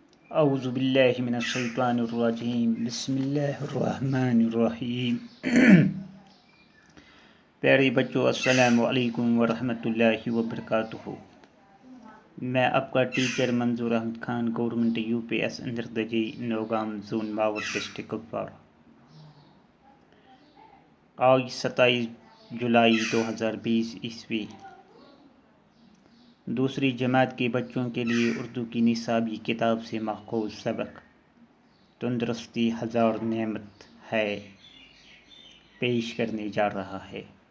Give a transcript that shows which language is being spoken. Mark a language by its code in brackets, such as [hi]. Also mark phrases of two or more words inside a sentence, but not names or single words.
[ar] اعوذ باللہ من الشیطان الرجیم بسم اللہ الرحمن الرحیم [ur] پیارے بچوں، [ar] السلام علیکم ورحمۃ اللہ وبرکاتہ۔ [ur] میں آپ کا ٹیچر منظور احمد خان، گورنمنٹ UPS اندردجی، نوگام زون، ماور ڈسٹرکٹ کپوارہ۔ آج 27 جولائی 2020 عیسوی۔ دوسری جماعت کے بچوں کے لیے اردو کی نصابی کتاب سے ماخوذ سبق تندرستی ہزار نعمت ہے پیش کرنے جا رہا ہے۔